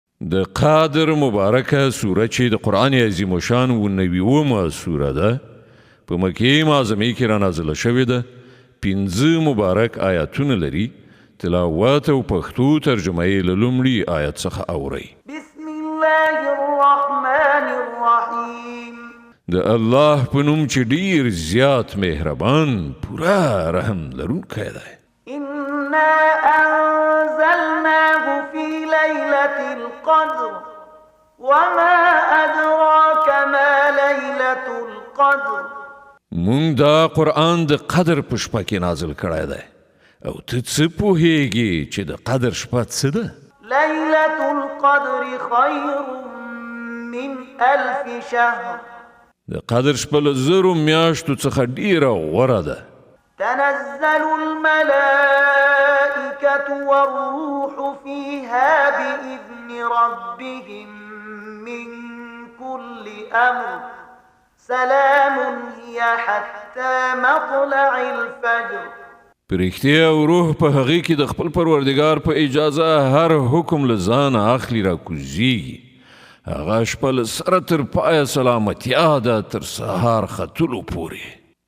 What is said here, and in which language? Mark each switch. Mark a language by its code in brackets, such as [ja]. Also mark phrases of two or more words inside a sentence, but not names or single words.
[ps] د قادر مبارکه سوره چې د قرآن عظیم الشان 90 سوره ده په مکې معظمې کې را نازله شوې ده 15 مبارک آیاتونه لري تلاوت او پښتو ترجمه یې له لومړي آیت څخه اورئ [ar] بسم الله الرحمن الرحیم [ps] د الله په نوم چې ډیر زیات مهربان پورا رحم لرونکی دی [ar] إنا أنزلناه في ليلة القدر وما أدراك ما ليلة القدر [ps] مونږ دا قرآن د قدر په شپه کې نازل کړی دی او ته څه پوهیږي چې د قدر شپه څه ده [ar] ليلة القدر خير من 1000 شهر [ps] د قدر شپه له 1000 میاشتو څخه ډیره غوره ده [ar] تنزل الملائكة والروح فيها بإذن ربهم من كل أمر سلام هي حتى مطلع الفجر [ps] پرښتیا او روح په هغې کې د خپل پروردګار په اجازه هر حکم له ځانه اخلي راکوزیږي هغه شپه له سره تر پایه سلامتیا ده تر سهار ختلو پورې